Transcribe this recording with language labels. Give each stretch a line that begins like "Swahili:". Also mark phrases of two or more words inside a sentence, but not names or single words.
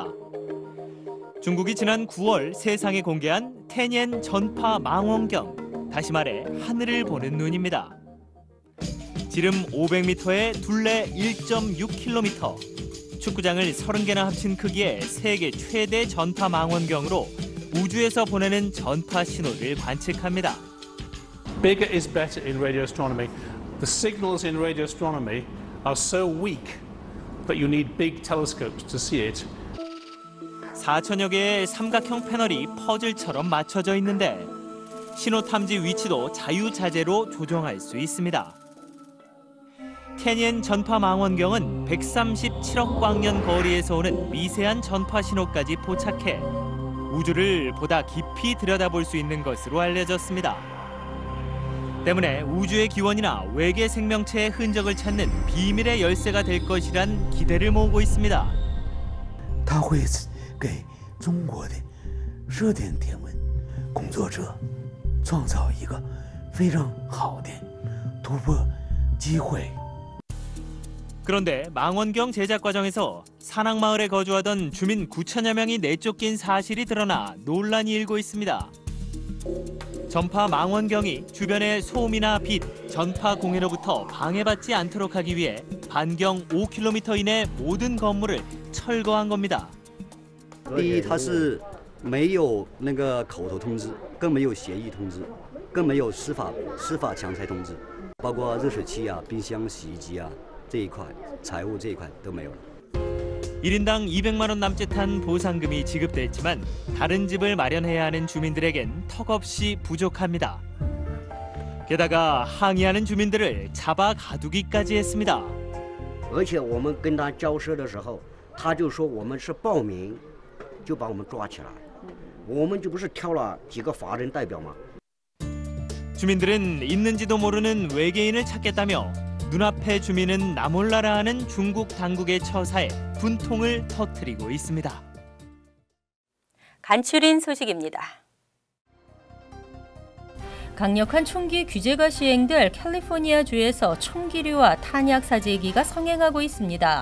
Korean: 중국이 지난 9월 세상에 공개한 텐옌 전파 망원경, 다시 말해 하늘을 보는 눈입니다. 지름 500m에 둘레 1.6km, 축구장을 30개나 합친 크기의 세계 최대 전파 망원경으로 우주에서 보내는 전파 신호를 관측합니다.
English: Bigger is better in radio astronomy. The signals in radio astronomy are so weak that you need big telescopes to see it.
Korean: 4천여 개의 삼각형 패널이 퍼즐처럼 맞춰져 있는데 신호 탐지 위치도 자유자재로 조정할 수 있습니다. 텐옌 전파 망원경은 137억 광년 거리에서 오는 미세한 전파 신호까지 포착해 우주를 보다 깊이 들여다볼 수 있는 것으로 알려졌습니다. 때문에 우주의 기원이나 외계 생명체의 흔적을 찾는 비밀의 열쇠가 될 것이란 기대를 모으고 있습니다.
Chinese: 它会给中国的热点天文工作者创造一个非常好的突破机会.
Korean: 그런데 망원경 제작 과정에서 산악마을에 거주하던 주민 9천여 명이 내쫓긴 사실이 드러나 논란이 일고 있습니다. 전파 망원경이 주변의 소음이나 빛, 전파 공해로부터 방해받지 않도록 하기 위해 반경 5km 이내 모든 건물을 철거한 겁니다.
Chinese: 第一，它是没有那个口头通知，更没有协议通知，更没有司法强拆通知，包括热水器啊、冰箱、洗衣机啊这一块，财务这一块都没有了。
Korean: 1인당 200만 원 남짓한 보상금이 지급됐지만 다른 집을 마련해야 하는 주민들에겐 턱없이 부족합니다. 게다가 항의하는 주민들을 잡아 가두기까지 했습니다.
Chinese: 而且我们跟他交涉的时候，他就说我们是暴民，就把我们抓起来，我们就不是挑了几个法人代表吗？
Korean: 주민들은 있는지도 모르는 외계인을 찾겠다며 눈앞의 주민은 나몰라라 하는 중국 당국의 처사에 분통을 터뜨리고 있습니다. 간추린 소식입니다. 강력한 총기 규제가 시행될 캘리포니아주에서 총기류와 탄약 사재기가 성행하고 있습니다.